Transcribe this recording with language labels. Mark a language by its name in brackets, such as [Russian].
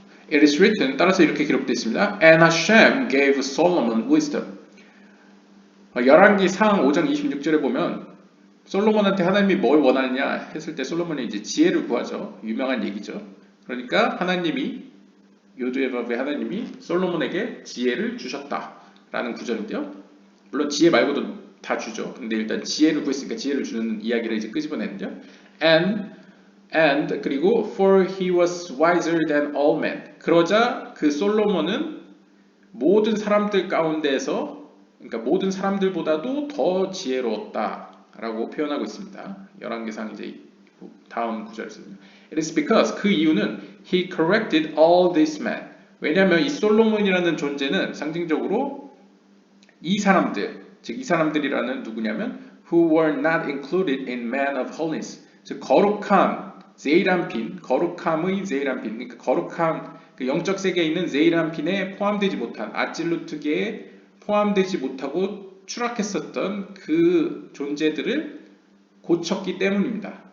[English] It is written, [Korean] 따라서 이렇게 기록되어 있습니다. [English] And Hashem gave Solomon wisdom. [Korean] 열왕기 상 5장 26절에 보면 솔로몬한테 하나님이 뭘 원하느냐 했을 때 솔로몬이 이제 지혜를 구하죠. 유명한 얘기죠. 그러니까 하나님이 요두의 법의 하나님이 솔로몬에게 지혜를 주셨다라는 구절인데요. 물론 지혜 말고도 다 주죠. 근데 일단 지혜를 구했으니까 지혜를 주는 이야기를 이제 끄집어내는데요. [English] And [Korean] 그리고 [English] for he was wiser than all men. [Korean] 그러자 그 솔로몬은 모든 사람들 가운데에서 그러니까 모든 사람들보다도 더 지혜로웠다라고 표현하고 있습니다. 열왕기상 이제 다음 구절에서요. [English] It is because [Korean] 그 이유는 [English] he corrected all these men. [Korean] 왜냐하면 이 솔로몬이라는 존재는 상징적으로 이 사람들, 즉 이 사람들이라는 누구냐면 [English] who were not included in man of holiness. [Korean] 즉 거룩함, 제이란핀, 거룩함의 제이란핀, 그러니까 거룩함, 그 영적 세계에 있는 제이란핀에 포함되지 못한 아찔루트계에 포함되지 못하고 추락했었던 그 존재들을 고쳤기 때문입니다.